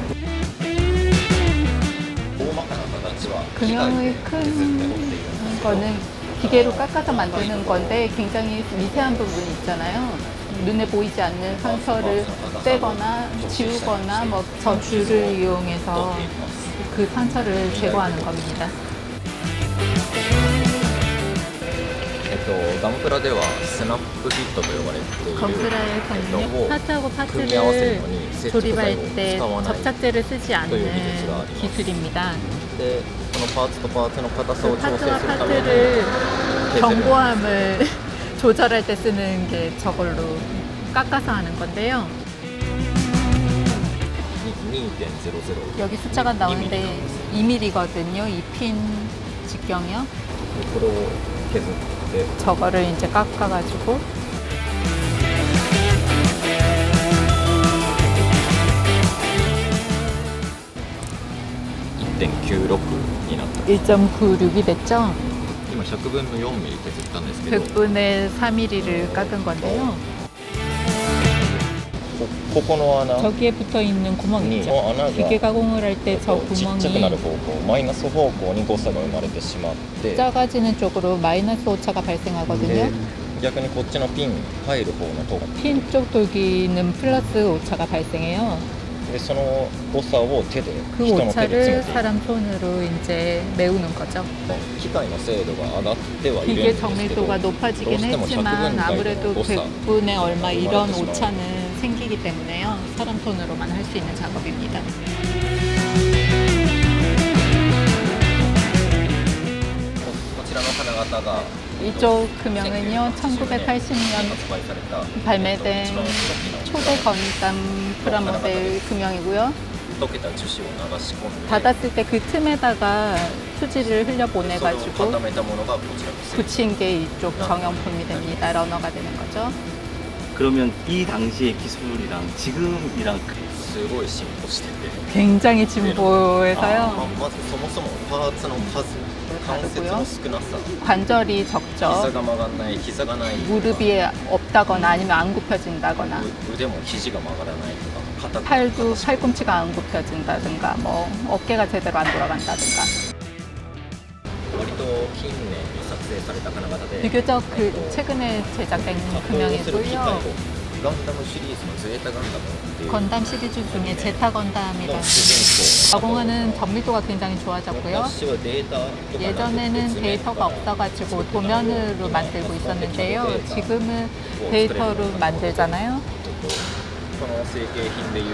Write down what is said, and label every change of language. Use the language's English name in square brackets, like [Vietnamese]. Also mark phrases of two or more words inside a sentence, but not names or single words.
[Korean] 금연의 큰 거는 기계로 깎아서 만드는 건데 굉장히 미세한 부분이 있잖아요. 눈에 보이지 않는 상처를 떼거나 지우거나 뭐 저줄을 이용해서 그 상처를 제거하는 겁니다. [Japanese] ガムプラではスナップフィットと呼ばれている [Korean] 건프라에서는요, 파트하고 [Japanese] 組み合わせる [Korean] 파트를 [Japanese] のに接着剤 [Korean] 조립할 [Japanese] を [Korean] 때 [Japanese] 使わない [Korean] 접착제를 쓰지 않는 기술입니다. [Japanese] でこのパーツとパーツの硬さを [Korean] 그 [Japanese] 調整 [Korean] 파트와 [Japanese] するために [Korean] 파트를 [Japanese] 削る [Korean] 견고함을 조절할 때 쓰는 게 저걸로 깎아서 하는 건데요. 2.00 여기 숫자가 나오는데 2mm거든요. 이 핀 직경이요. [Japanese] これを削って [Korean] 저거를 이제 깎아가지고 [Japanese] 1.96 になった [Korean] 1.96이 됐죠. [Japanese] 今100分の4ミリ削ったんですけど [Korean] 100분의 4mm를 깎은 건데요. [Japanese] ここの穴 [Korean] 저기에 붙어 있는 구멍 [Japanese] に [Korean] 있죠. [Japanese] 穴が [Korean] 기계 가공을 할 때 저 [Japanese] ちっちゃくなる [Korean] 구멍이 [Japanese] 方向マイナス方向に誤差が生まれてしまって [Korean] 작아지는 쪽으로 마이너스 오차가 발생하거든요. [Japanese] で逆にこっちのピン入る方のと [Korean] 핀 쪽 돌기는 플러스 오차가 발생해요. [Japanese] でその誤差を手で [Korean] 그 [Japanese] 人の手で [Korean] 오차를 [Japanese] 詰めて [Korean] 사람 손으로 이제 메우는 거죠. [Japanese] 機械の精度が上がってはいるん [Korean] 기계 [Japanese] ですけど [Korean] 정밀도가 높아지긴 [Japanese] どうしても [Korean] 했지만 [Japanese] 100分台 [Korean] 아무래도 [Japanese] の誤差 [Korean] 100분의 얼마 이런 그렇죠. 오차는 생기기 때문에요. 사람 손으로만 할 수 있는 작업입니다. [Japanese] こちらの金型が [Korean] 이쪽 금형은요, 1980년 [Japanese] 発売された [Korean] 발매된 [Japanese] 一番初期の [Korean] 초대 건담 프라모델 금형이고요. [Japanese] 溶けた樹脂を流し込んで [Korean] 닫았을 때 그 틈에다가 수지를 [Japanese] それを [Korean] 흘려보내가지고 [Japanese] 固めたものがこちらです [Korean] 붙인 게 이쪽 정형품이 됩니다. 러너가 되는 거죠. 그러면 이 당시의 기술이랑 지금이랑 [Japanese] すごい進歩してて [Korean] 굉장히 [Japanese] あ [Korean] 진보해서요. [Japanese] まずそもそもパーツの数関節の少なさ [Korean] 관절이 [Japanese] 膝 [Korean] 적죠. [Japanese] が曲がらない膝がない [Korean] 무릎이 없다거나 아니면 안 굽혀진다거나 [Japanese] 腕も肘が曲がらないとか肩 [Korean] 팔도 팔꿈치가 안 굽혀진다든가 뭐 어깨가 제대로 안 돌아간다든가 [Japanese] 割と近年に撮影された金型で [Korean] 비교적 그 최근에 제작된 [Japanese] 加工する機械を [Korean] 금형이고요. [Japanese] ガンダムシリーズのゼータガンダムっていう [Korean] 건담 시리즈 중에 제타 [Japanese] の [Korean] 건담이라는 [Japanese] 主人公 [Korean] 가공하는 정밀도가 굉장히 좋아졌고요. [Japanese] 昔はデータとかなくて [Korean] 예전에는 데이터가 없어가지고 도면으로 만들고 있었는데요. 지금은 데이터로 만들잖아요. [Japanese] この成型品でいう